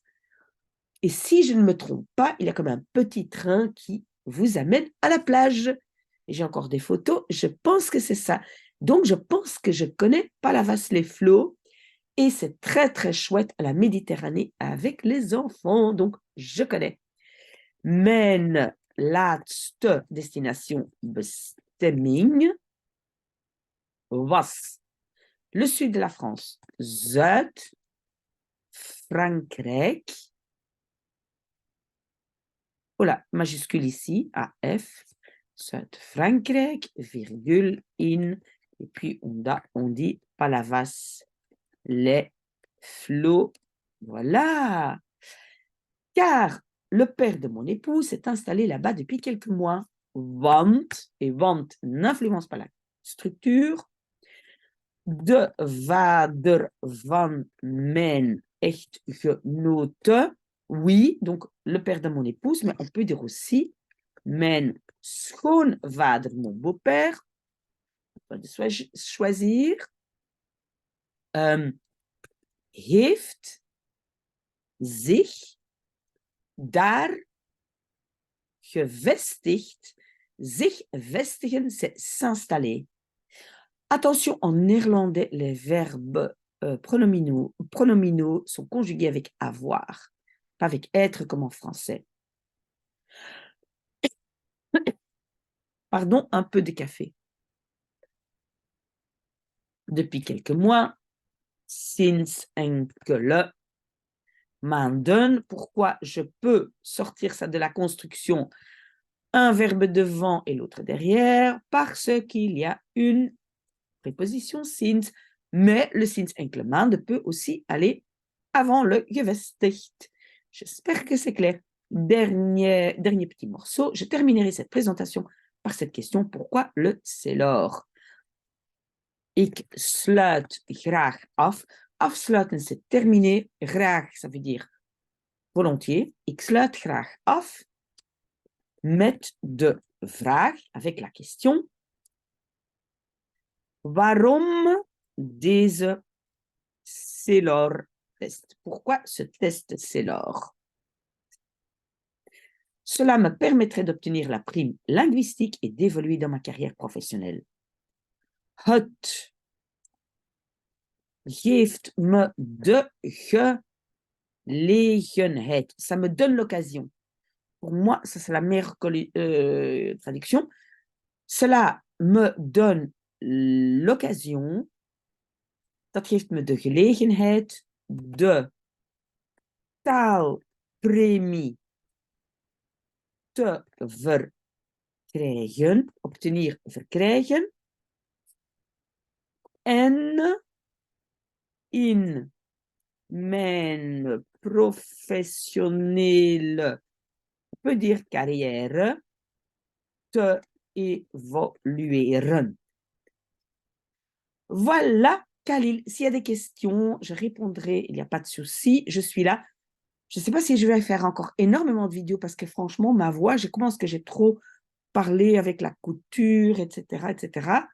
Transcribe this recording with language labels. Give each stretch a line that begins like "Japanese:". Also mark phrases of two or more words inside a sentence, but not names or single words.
French: Et si je ne me trompe pas, il y a comme un petit train qui vous amène à la plage. Et j'ai encore des photos, je pense que c'est ça. Donc, je pense que je connais Palavas-les-Flots. Et c'est très, très chouette à la Méditerranée avec les enfants. Donc, je connais.
Dutch: Mijn laatste destination bestemming was
French: le sud de la France,
Dutch: Zuid-Frankrijk.
French: Voilà, majuscule ici,
Dutch: AF, Zuid-Frankrijk, virgule, in,
French: et puis on dit Palavas, les flots. Voilà. Car le père de mon époux s'est installé là-bas depuis quelques mois. Want, et want n'influence pas la structure.
Dutch: De vader van mijn echtgenote.
French: Oui, donc le père de mon épouse, mais on peut dire aussi
Dutch: mijn schoonvader,
French: mon beau-père. On peut choisir.
Dutch: Heeft zich daar gevestigd. Zich vestigen,
French: c'est s'installer. Attention, en néerlandais, les verbes pronominaux sont conjugués avec avoir, pas avec être comme en français. Pardon, un peu de café. Depuis quelques mois,
Dutch: sinds enkele maanden,
French: pourquoi je peux sortir ça de la construction, un verbe devant et l'autre derrière, parce qu'il y a une préposition sinds, mais le
Dutch: sinds enkele maanden
French: peut aussi aller avant le gevestigd. J'espère que c'est clair. Dernier petit morceau. Je terminerai cette présentation par cette question. Pourquoi le c'est l'or?
Dutch: Ik sluit graag af. Afsluiten,
French: c'est terminer. Graag, ça veut dire volontiers.
Dutch: Ik sluit graag af met de vraag,
French: avec la question.
Dutch: Waarom deze Saylor-test?
French: Pourquoi ce test Saylor? Cela me permettrait d'obtenir la prime linguistique et d'évoluer dans ma carrière professionnelle.
Dutch: Het geeft me de gelegenheid.
French: Ça me donne l'occasion. Pour moi, ça c'est la meilleure traduction. Cela me donne l'occasion.
Dutch: Dat geeft me de gelegenheid de taalpremie te krijgen, obtenir, verkrijgen. En in mijn professionele,
French: on peut dire carrière,
Dutch: te évolueren.
French: Voilà, Khalil. S'il y a des questions, je répondrai. Il n'y a pas de souci. Je suis là. Je ne sais pas si je vais faire encore énormément de vidéos parce que franchement, ma voix, je pense que j'ai trop parlé avec la couture, etc., etc.